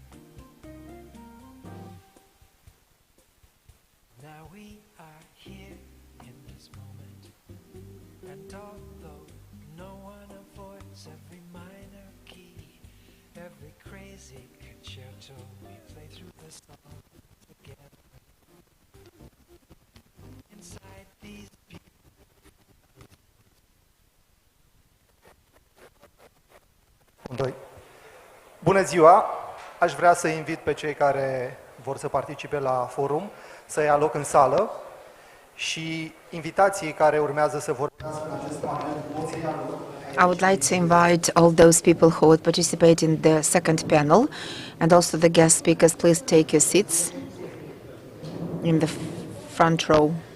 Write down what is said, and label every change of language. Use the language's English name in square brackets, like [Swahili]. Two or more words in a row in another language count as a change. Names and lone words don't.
[English] Now we are here in this moment, and although no one avoids every minor key, every crazy concerto, we play through the song together. Inside these [Romanian] Bună ziua! Aș vrea să invit pe cei care vor să participe la forum să ia loc în sală și invitații care urmează să vorbească în acest panel pot să ia loc. [English] I would like to invite all those people who would participate in the second panel and also the guest speakers, please take your seats in the front row.